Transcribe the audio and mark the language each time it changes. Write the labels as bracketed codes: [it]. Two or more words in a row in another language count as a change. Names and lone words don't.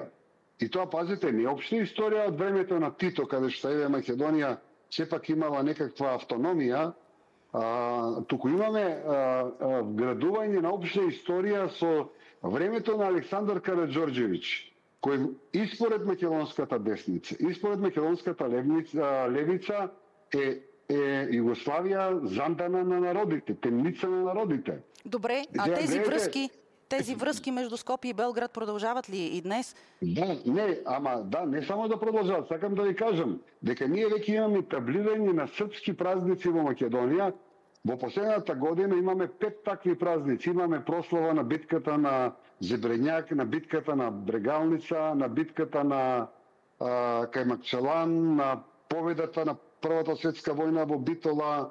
[mk] И тоа, пазите, не општа историја од времето на Тито, каде што еве Македонија сепак имала некаква автономија, туку имаме вградување на општа историја со времето на Александар Караџорџевиќ, кој испоред македонската десница, испоред македонската левица е Југославија зандана на народите, темница на народите. [bg] Добре, а тези връзки между Скопие и Белград продължават ли и днес? Не само да продължават. [mk] Сакам да ви кажам дека ние веќе имаме таблирање на српски празници во Македонија. Во последната година имаме 5 такви празници. Имаме прослава на битката на Зебренјак, на битката на Брегалница, на битката на Кајмакчалан, на победата на Првата светска војна во Битола.